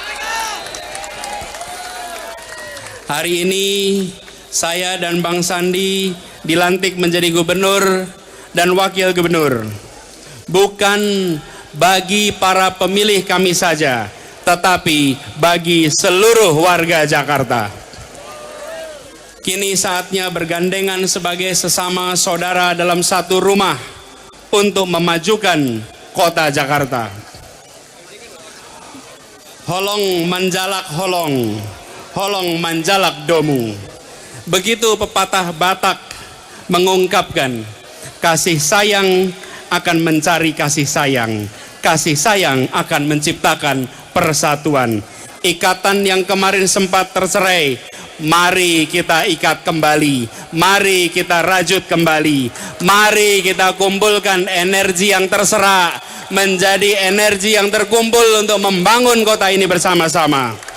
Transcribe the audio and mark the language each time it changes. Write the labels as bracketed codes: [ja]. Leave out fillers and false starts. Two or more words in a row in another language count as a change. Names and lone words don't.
[id] Hari ini saya dan Bang Sandi dilantik menjadi gubernur dan wakil gubernur, bukan bagi para pemilih kami saja, tetapi bagi seluruh warga Jakarta. Kini saatnya bergandengan sebagai sesama saudara dalam satu rumah untuk memajukan kota Jakarta. [bbc] Holong manjalak holong, holong manjalak domu. [id] Begitu pepatah Batak mengungkapkan, kasih sayang akan mencari kasih sayang akan menciptakan persatuan. Ikatan yang kemarin sempat tercerai, mari kita ikat kembali, mari kita rajut kembali, mari kita kumpulkan energi yang terserak, menjadi energi yang terkumpul untuk membangun kota ini bersama-sama.